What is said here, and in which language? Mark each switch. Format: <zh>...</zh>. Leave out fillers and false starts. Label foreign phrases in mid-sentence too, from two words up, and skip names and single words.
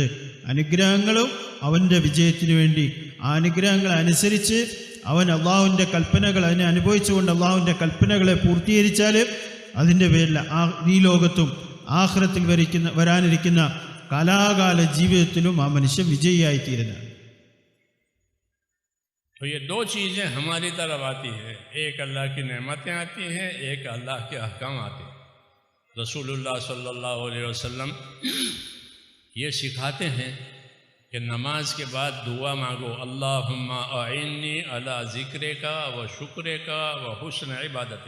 <ml>അനുഗ്രഹങ്ങളും അവൻ്റെ വിജയത്തിന് വേണ്ടി. ആ അനുഗ്രഹങ്ങൾ അനുസരിച്ച് അവൻ അള്ളാഹുവിൻ്റെ കൽപ്പനകൾ അതിനെ അനുഭവിച്ചുകൊണ്ട് അള്ളാഹുവിൻ്റെ കൽപ്പനകളെ പൂർത്തീകരിച്ചാൽ അതിൻ്റെ പേരിൽ ഈ ലോകത്തും ആഖിറത്തിൽ വരാനിരിക്കുന്ന കാലാകാല ജീവിതത്തിലും ആ മനുഷ്യൻ വിജയിയായി തീരുന്നതാണ്.</ml> <ur>تو یہ دو چیزیں ہماری طرف آتی ہیں، ایک اللہ کی نعمتیں آتی ہیں، ایک اللہ کے احکام آتے ہیں. رسول اللہ</ur> <ar>صلی اللہ علیہ وسلم</ar> <ur>یہ سکھاتے ہیں کہ نماز کے بعد دعا مانگو،</ur> <ar>اللہم اعنی علی ذکرک و شکرک و حسن عبادتک.</ar>